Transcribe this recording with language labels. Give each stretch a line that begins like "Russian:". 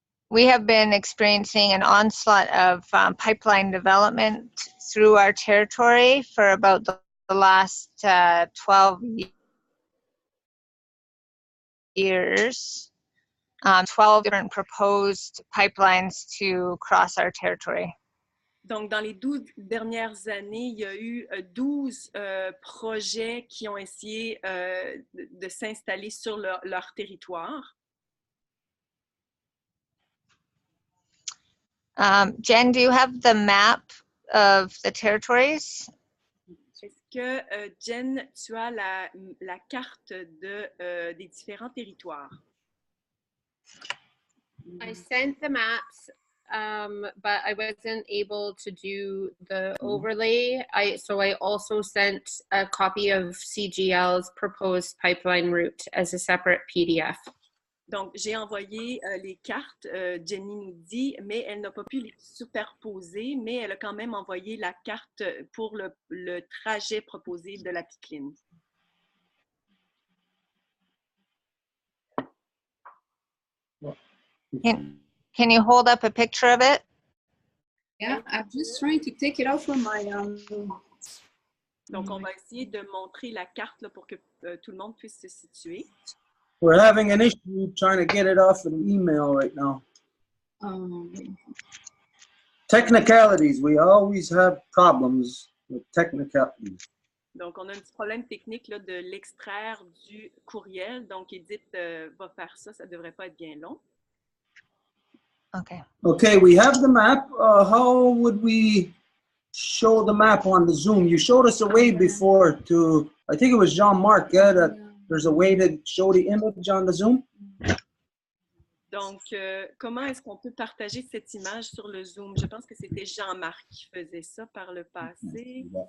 English: We have been experiencing an onslaught of pipeline development through our territory for about the last 12 years. 12 different proposed pipelines to cross our territory.
French: Donc, dans les 12 dernières années, il y a eu 12 projets qui ont essayé de s'installer sur leur territoire.
English: Jen, do you have the map of the territories?
French: Est-ce que, Jen, tu as la carte des différents territoires?
English: I sent the maps, but I wasn't able to do the overlay. So I also sent a copy of CGL's proposed pipeline route as a separate PDF.
French: Donc, j'ai envoyé les cartes, Jenny nous dit, mais elle n'a pas pu les superposer, mais elle a quand même envoyé la carte pour le trajet proposé de la pipeline.
English: Can you hold up a picture of it? Yeah, I'm just trying to take it out from my...
French: Donc, on va essayer de montrer la carte là, pour que tout le monde puisse se situer.
English: We're having an issue trying to get it off an email right now. Technicalities. We always have problems with technicalities.
French: Donc, on a un petit problème technique là, de l'extraire du courriel. Donc, Edith va faire ça. Ça ne devrait pas être bien long.
English: Okay. Okay, we have the map. How would we show the map on the Zoom? You showed us a way before to, I think it was Jean-Marc, yeah, that there's a way to show the image on the Zoom.
French: Donc, comment est-ce qu'on peut partager cette image sur le Zoom? Je pense que c'était Jean-Marc qui faisait ça par le passé.